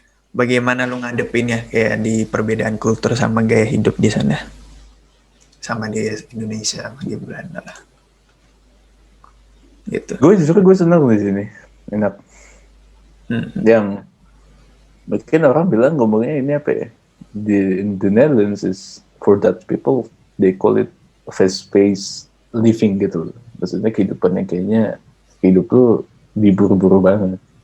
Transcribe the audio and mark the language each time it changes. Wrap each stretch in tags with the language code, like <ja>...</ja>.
<id>Bagaimana lu ngadepinnya kayak di perbedaan kultur sama gaya hidup di sana? Sama di Indonesia, sama di Belanda lah. Gitu. Gue senang di sini. Enak. Yang mungkin orang bilang ngomongnya ini apa ya?</id> <en>The Netherlands is for that people, they call it fast-paced living gitu.</en> <id>Maksudnya kehidupannya kayaknya hidup lu diburu-buru banget.</id>